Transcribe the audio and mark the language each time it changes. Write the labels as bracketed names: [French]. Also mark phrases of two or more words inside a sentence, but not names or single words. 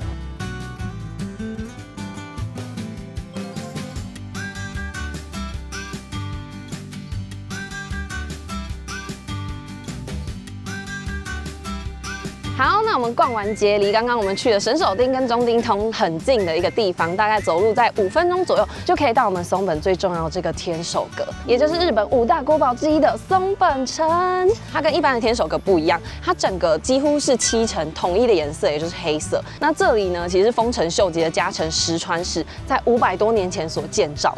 [Chinese] 好，那我們逛完街，離剛剛我們去的神手町跟中丁通很近的一個地方，大概走路在5分鐘左右，就可以到我們松本最重要的這個天守閣，也就是日本5大國寶之一的松本城。它跟一般的天守閣不一樣，它整個幾乎是漆成統一的顏色，也就是黑色。那這裡呢，其實是豐臣秀吉的家臣石川氏在500多年前所建造。